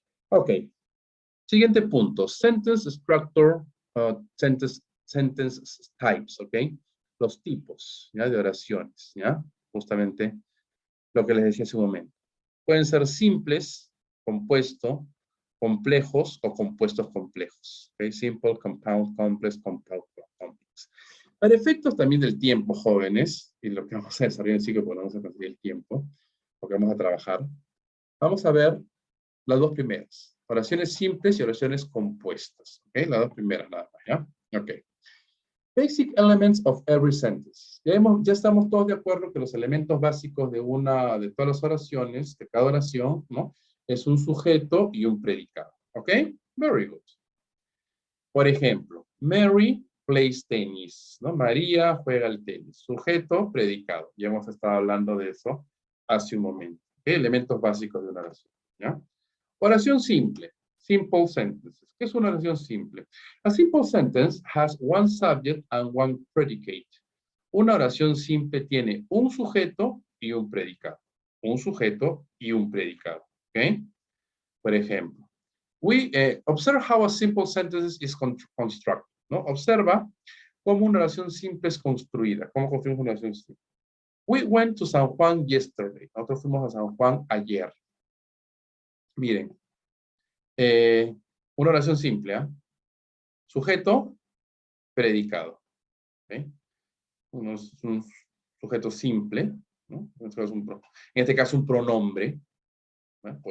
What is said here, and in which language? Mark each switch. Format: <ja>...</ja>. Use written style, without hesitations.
<es>Ok. Siguiente punto.</es> <en>Sentence structure, sentence types,</en> <es>¿ok? Los tipos, ¿ya? De oraciones, ¿ya? Justamente lo que les decía hace un momento. Pueden ser simples, compuesto, complejos o compuestos complejos. ¿Ok?</es> <en>Simple, compound, complex, compound, complex.</en> <es>Para efectos también del tiempo, jóvenes, y lo que vamos a desarrollar en el ciclo, porque vamos a conseguir el tiempo, porque vamos a trabajar, vamos a ver las dos primeras. Oraciones simples y oraciones compuestas. ¿Ok? Las dos primeras nada más, ¿ya? Ok.</es> <en>Basic elements of every sentence.</en> <es>Ya estamos todos de acuerdo que los elementos básicos de todas las oraciones, de cada oración, ¿no? Es un sujeto y un predicado. ¿Ok?</es> <en>Very good.</en> <es>Por ejemplo,</es> <en>Mary plays tennis,</en> <es>¿no? María juega al tenis. Sujeto, predicado. Ya hemos estado hablando de eso hace un momento. ¿Ok? Elementos básicos de una oración, ¿ya? Oración simple.</es> <en>Simple sentences.</en> <es>¿Qué es una oración simple?</es> <en>A simple sentence has one subject and one predicate.</en> <es>Una oración simple tiene un sujeto y un predicado. Un sujeto y un predicado. ¿Ok? Por ejemplo,</es> <en>observe how a simple sentence is constructed.</en> <es>¿No? Observa cómo una oración simple es construida. ¿Cómo construimos una oración simple?</es> <en>We went to San Juan yesterday.</en> <es>Nosotros fuimos a San Juan ayer. Miren, una oración simple, ¿eh? Sujeto, predicado. ¿Okay? Es un sujeto simple, ¿no? En este caso un pronombre, ¿no?</es>